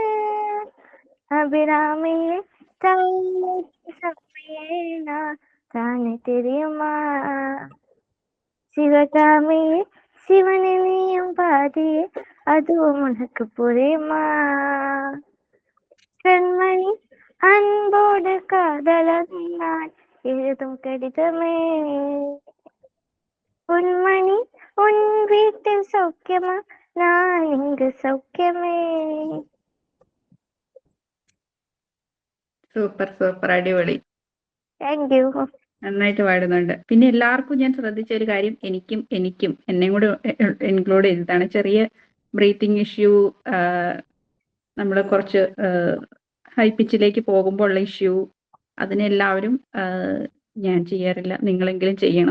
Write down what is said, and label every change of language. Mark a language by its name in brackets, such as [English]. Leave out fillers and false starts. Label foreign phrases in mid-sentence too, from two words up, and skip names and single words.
[Tamil] அபிராமியே தானே தெரியுமா சிவகாமியே சிவனை நீயும் பாதியே அதுவும் உனக்கு புரியுமா கண்மணி அன்போடு காதலன் நான் எழுதும் கடிதமே பொன்மணி உன் வீட்டில் சௌக்கியமா நான் இங்கு சௌக்கியமே. [Malayalam] സൂപ്പർ സൂപ്പർ, അടിപൊളി. [English] thank you. [Malayalam] നന്നായിട്ട് പാടുന്നുണ്ട്. പിന്നെ എല്ലാവർക്കും ഞാൻ ശ്രദ്ധിച്ച ഒരു കാര്യം, എനിക്കും എന്നെയും കൂടെ ഇൻക്ലൂഡ് ചെയ്തതാണ്. ചെറിയ [English] breathing issue, [Malayalam] നമ്മൾ കുറച്ച് ഹൈ പിച്ചിലേക്ക് പോകുമ്പോൾ ഉള്ള ഇഷ്യൂ, അതിനെല്ലാവരും ഞാൻ ചെയ്യാറില്ല, നിങ്ങളെങ്കിലും ചെയ്യണം.